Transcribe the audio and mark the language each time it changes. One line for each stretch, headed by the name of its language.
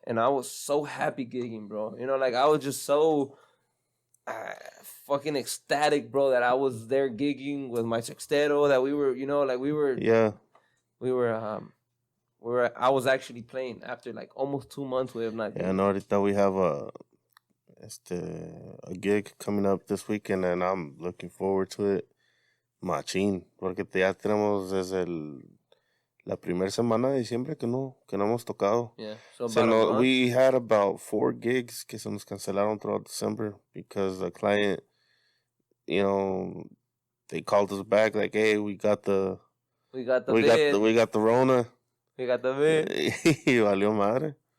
English: And I was so happy gigging, bro. You know, like, I was just so fucking ecstatic, bro, that I was there gigging with my sextero, that we were, you know, like we were where I was actually playing after like almost 2 months we have not been. Yeah, no, ahorita we have a gig coming up this weekend, and I'm looking forward to it.
Spanish: Machín, porque ya tenemos desde la primera semana de diciembre que no hemos tocado.
English: Yeah, so about a month. We had about 4 gigs
Spanish: que se nos cancelaron
English: throughout December because the client, you know, they called us back like, hey, we got the Rona. We got the vid.
Spanish: Y valió madre.